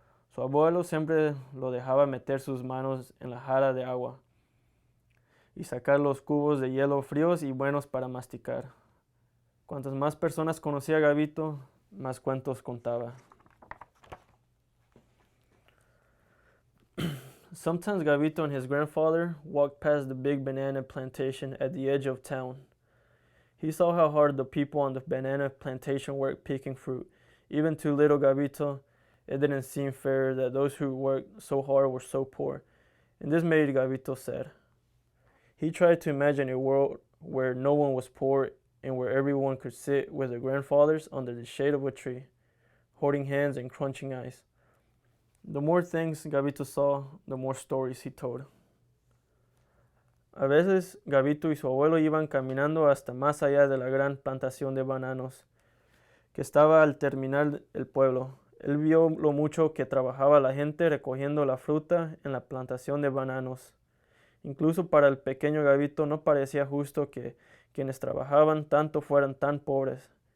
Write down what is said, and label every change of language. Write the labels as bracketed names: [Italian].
[Spanish] Su abuelo siempre lo dejaba meter sus manos en la jarra de agua y sacar los cubos de hielo fríos y buenos para masticar. Cuantas más personas conocía Gabito, más cuentos contaba. [English] Sometimes Gabito and his grandfather walked past the big banana plantation at the edge of town. He saw how hard the people on the banana plantation worked picking fruit. Even to little Gabito, it didn't seem fair that those who worked so hard were so poor, and this made Gabito sad. He tried to imagine a world where no one was poor and where everyone could sit with their grandfathers under the shade of a tree, holding hands and crunching ice. The more things Gabito saw, the more stories he told. [Spanish] A veces, Gabito y su abuelo iban caminando hasta más allá de la gran plantación de bananos que estaba al terminar el pueblo. Él vio lo mucho que trabajaba la gente recogiendo la fruta en la plantación de bananos. Incluso para el pequeño Gabito no parecía justo que quienes trabajaban tanto fueran tan pobres.